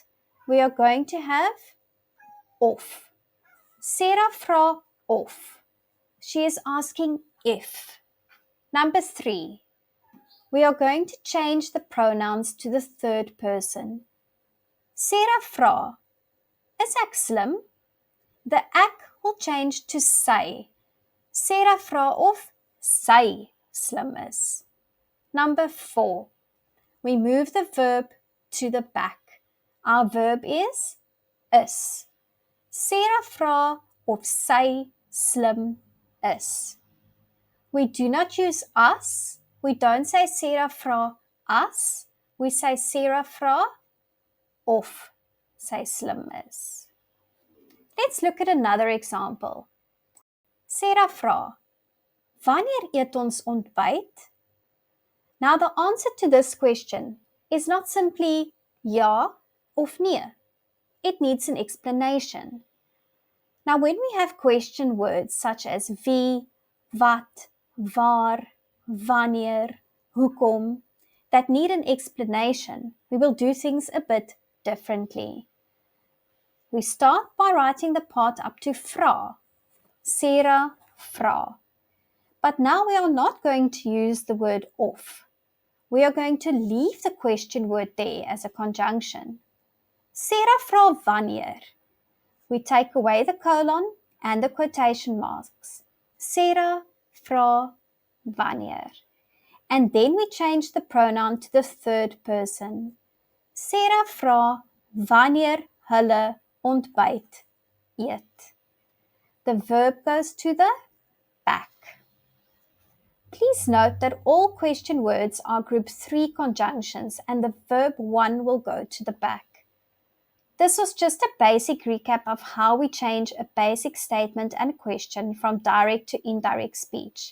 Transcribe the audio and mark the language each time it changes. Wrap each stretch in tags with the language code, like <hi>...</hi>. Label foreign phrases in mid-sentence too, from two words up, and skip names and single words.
<en>We are going to have of.</en> <af>Sarah vra of.</af> <en>She is asking if. Number 3. We are going to change the pronouns to the third person.</en> <af>Sarah vra, is ek slim?</af> <en>The ek will change to</en> <af>sy. Sarah vra of sy slim is.</af> <en>Number 4. We move the verb to the back. Our verb is.</en> <af>Sarah vra of sy slim is.</af> <en>We do not use us. We don't say Sarah vra us. We say</en> <af>Sarah vra of sy slim is.</af> <en>Let's look at another example.</en> <af>Sarah vra, wanneer eet ons ontbyt?</af> <en>Now the answer to this question is not simply</en> <af>ja of nee.</af> <en>It needs an explanation. Now when we have question words such as</en> <af>wie, wat, waar, wanneer, hoekom,</af> <en>that need an explanation, we will do things a bit differently. We start by writing the part up to vra.</en> <af>Sarah vra.</af> <en>But now we are not going to use the word of. We are going to leave the question word there as a conjunction.</en> <af>Sarah vra wanneer.</af> <en>We take away the colon and the quotation marks.</en> <af>Sarah vra wanneer.</af> <en>And then we change the pronoun to the third person.</en> <af>Sarah vra wanneer hulle ontbyt eet.</af> <en>The verb goes to the back. Please note that all question words are group 3 conjunctions and the verb 1 will go to the back. This was just a basic recap of how we change a basic statement and question from direct to indirect speech.</en>